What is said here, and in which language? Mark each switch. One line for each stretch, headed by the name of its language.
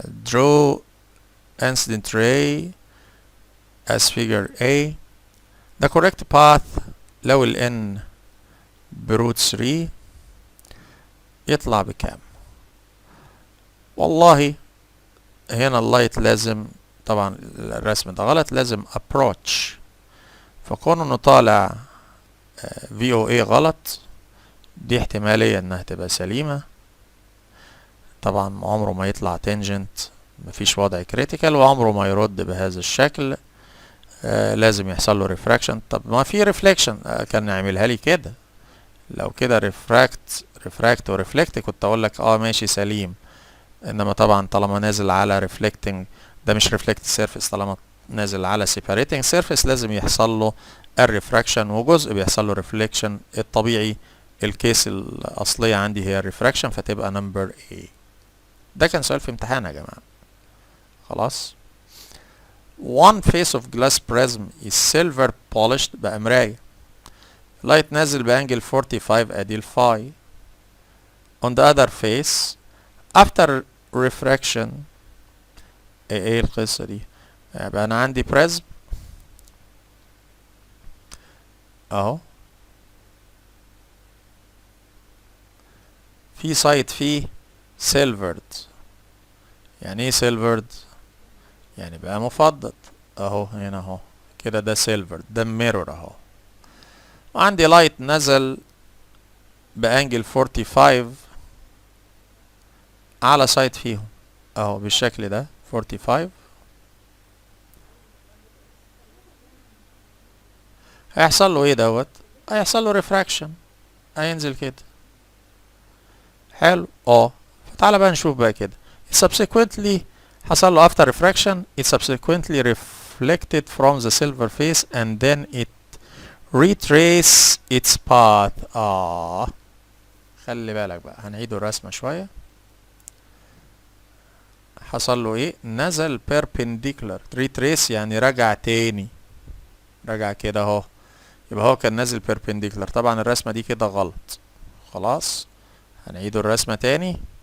English: draw incident ray as figure A. the correct path
Arabic: لو ال n بروت 3 يطلع بكام؟ والله هنا اللايت لازم، طبعا الرسم ده غلط، لازم approach، فكون انه طالع VOA غلط دي احتمالية انها تبقى سليمة. طبعا عمره ما يطلع تنجنت، مفيش وضع كريتيكال، وعمره ما يرد بهذا الشكل. لازم يحصل له ريفراكشن. طب ما في ريفليكشن كان نعملها لي كده، لو كده ريفراكت وريفلكت كنت اقول لك ماشي سليم. انما طبعا طالما نازل على reflecting، ده مش reflected surface، طالما نازل على separating surface لازم يحصل له الريفراكشن، وجزء بيحصل له reflection. الطبيعي الكيس الأصلية عندي هي الريفراكشن، فتبقى نمبر A. ده كان سؤال في امتحان يا جماعة. خلاص.
English: One face of glass prism is silver polished،
Arabic: بقى مراية. لايت نازل بانجل 45 ادي الفاي.
English: On the other face after refraction،
Arabic: ايه القصة دي؟ يبقى انا عندي prism اهو، في سايد فيه silvered. يعني ايه silvered؟ يعني بقى مفضد اهو، هنا اهو كده، ده silvered، ده mirror اهو. وعندي لايت نزل بانجل 45 على سايد فيهم اهو بالشكل ده 45. هيحصل له ايه دوت؟ هيحصل له ريفراكشن، هينزل كده. حلو فتعالى بقى نشوف بقى كده.
English: subsequently
Arabic: حصل له
English: after refraction it subsequently reflected from the silver face and then it retrace its path.
Arabic: خلي بالك بقى، هنعيد الرسمة شوية. حصل له ايه؟ نزل perpendicular. retrace يعني رجع تاني، رجع كده اهو، يبقى هو كان نازل perpendicular. طبعا الرسمة دي كده غلط. خلاص هنعيد الرسمة تاني.